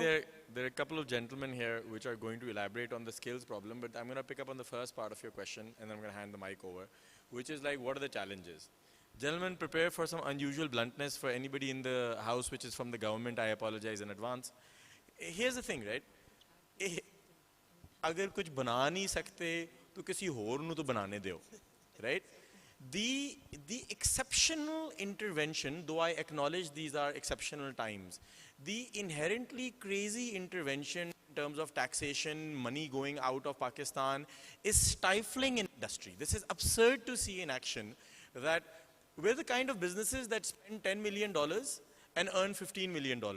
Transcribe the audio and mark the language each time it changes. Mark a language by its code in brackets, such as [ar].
[en] There are a couple of gentlemen here which are going to elaborate on the skills problem, but I'm going to pick up on the first part of your question, and then I'm going to hand the mic over, which is like, what are the challenges? Gentlemen, prepare for some unusual bluntness. For anybody in the house which is from the government, I apologize in advance. Here's the thing, right? [ur] अगर कुछ बना नहीं सकते तो किसी और नू तो बनाने दो, right? [en] The exceptional intervention, though I acknowledge these are exceptional times, the inherently crazy intervention in terms of taxation, money going out of Pakistan, is stifling industry. This is absurd to see in action, that we're the kind of businesses that spend $10 million and earn $15 million.